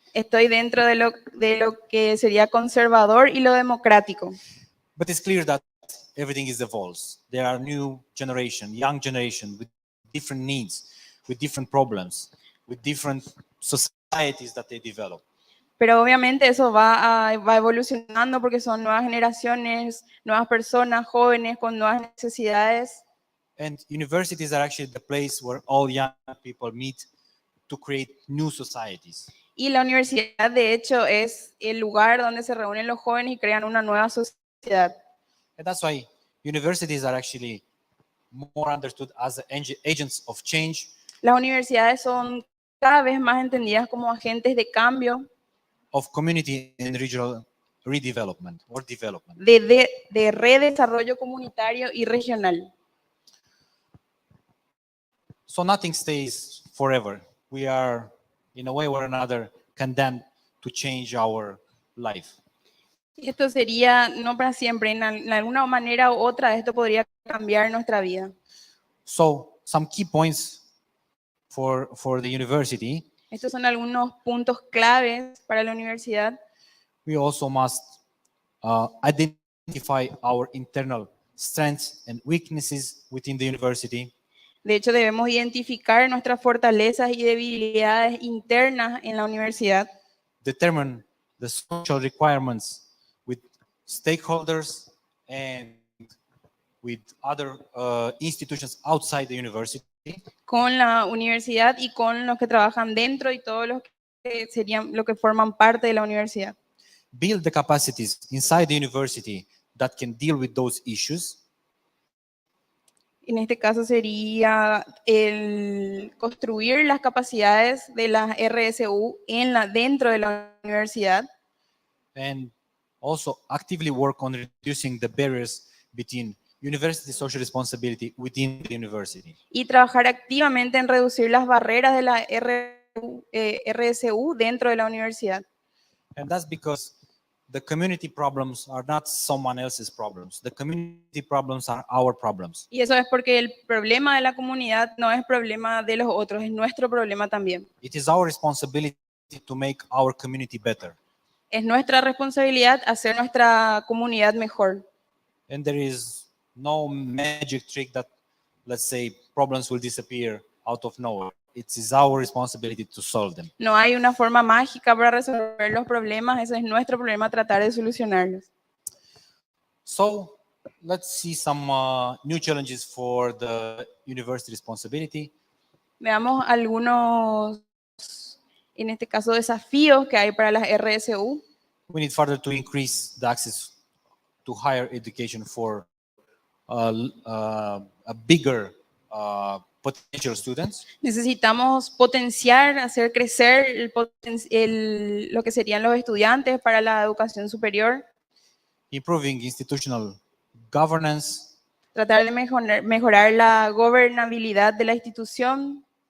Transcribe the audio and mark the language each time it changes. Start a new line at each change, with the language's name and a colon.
Spanish: Estoy dentro de lo que sería conservador y lo democrático.
English: But it's clear that everything is evolves. There are new generation, young generation with different needs, with different problems. with different societies that they develop.
Spanish: Pero obviamente eso va evolucionando porque son nuevas generaciones, nuevas personas, jóvenes con nuevas necesidades.
English: And universities are actually the place where all young people meet to create new societies.
Spanish: Y la universidad, de hecho, es el lugar donde se reúnen los jóvenes y crean una nueva sociedad.
English: And that's why universities are actually more understood as agents of change,
Spanish: Las universidades son cada vez más entendidas como agentes de cambio,
English: of community and regional redevelopment or development.
Spanish: de redesarrollo comunitario y regional.
English: So nothing stays forever. We are, in a way or another, condemned to change our life.
Spanish: Esto sería no para siempre, en alguna manera u otra esto podría cambiar nuestra vida.
English: So some key points for the university.
Spanish: Estos son algunos puntos claves para la universidad.
English: We also must identify our internal strengths and weaknesses within the university.
Spanish: De hecho, debemos identificar nuestras fortalezas y debilidades internas en la universidad.
English: Determine the social requirements with stakeholders and with other institutions outside the university.
Spanish: Con la universidad y con los que trabajan dentro y todos los que serían lo que forman parte de la universidad.
English: Build the capacities inside the university that can deal with those issues.
Spanish: En este caso sería el construir las capacidades de las RSU dentro de la universidad.
English: And also actively work on reducing the barriers between university social responsibility within the university.
Spanish: Y trabajar activamente en reducir las barreras de la RSU dentro de la universidad.
English: And that's because the community problems are not someone else's problems. The community problems are our problems.
Spanish: Y eso es porque el problema de la comunidad no es problema de los otros, es nuestro problema también.
English: It is our responsibility to make our community better.
Spanish: Es nuestra responsabilidad hacer nuestra comunidad mejor.
English: And there is no magic trick that, let's say, problems will disappear out of nowhere. It is our responsibility to solve them.
Spanish: No hay una forma mágica para resolver los problemas, ese es nuestro problema, tratar de solucionarlos.
English: So let's see some new challenges for the university responsibility.
Spanish: Veamos algunos, en este caso, desafíos que hay para las RSU.
English: We need further to increase the access to higher education for a bigger potential students.
Spanish: Necesitamos potenciar, hacer crecer lo que serían los estudiantes para la educación superior.
English: Improving institutional governance,
Spanish: Tratar de mejorar la gobernabilidad de la institución.